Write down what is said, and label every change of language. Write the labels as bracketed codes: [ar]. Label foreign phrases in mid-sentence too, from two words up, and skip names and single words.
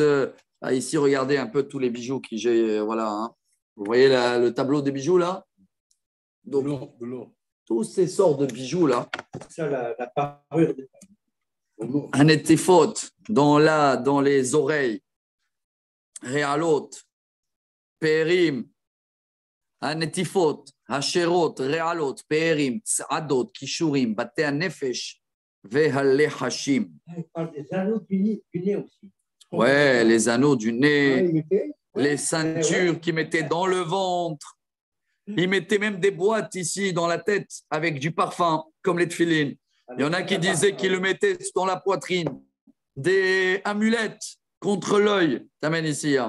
[fr] Ici, regardez un peu tous les bijoux que j'ai. Voilà. Hein. Vous voyez le tableau des bijoux là? Donc, de l'or. Tous ces sortes de bijoux là. Ça, la parure des femmes. Un étifot dans les oreilles. [he] רעלות, פארים, הנטיפות, השרות, רעלות, פארים, צעדות, קשרים, בתי נפש, והלחשים. [fr] Il parle des anneaux du nez aussi. Ouais, les anneaux du nez, les ceintures qu'ils mettaient dans le ventre. Ils mettaient même des boîtes ici dans la tête avec du parfum, comme les tefilines. Il y en a qui disaient qu'ils le mettaient dans la poitrine. Des amulettes contre l'œil, t'amènes ici. Hein.